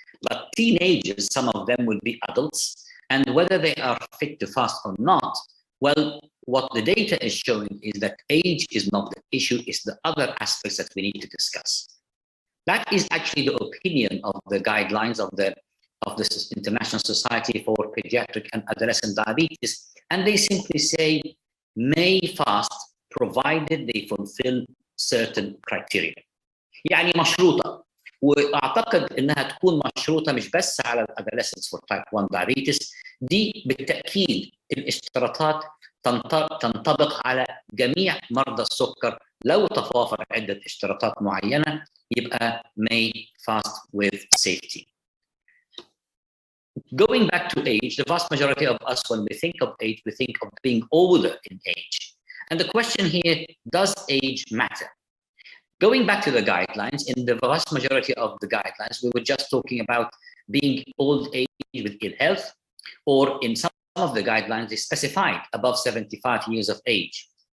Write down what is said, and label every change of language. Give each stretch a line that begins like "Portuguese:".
English: But teenagers, some of them will be adults, and whether they are fit to fast or not, well, what the data is showing is that age is not the issue, it's the other aspects that we need to discuss. That is actually the opinion of the guidelines of the International Society for Pediatric and Adolescent Diabetes, and they simply say may fast provided they fulfill certain criteria.
Arabic: يعني مشروطة، واعتقد انها تكون مشروطة مش بس على الادolescents
English: for type 1 diabetes،
Arabic: دي بالتأكيد الاشتراطات تنطبق على جميع مرضى السكر. لو تتوافر عدة اشتراطات معينة يبقى
English: may fast with safety. Going back to age, the vast majority of us, when we think of age, we think of being older in age. And the question here, does age matter? Going back to the guidelines, in the vast majority of the guidelines, we were just talking about being old age with ill health, or in some of the guidelines, they specified above 75 years of age.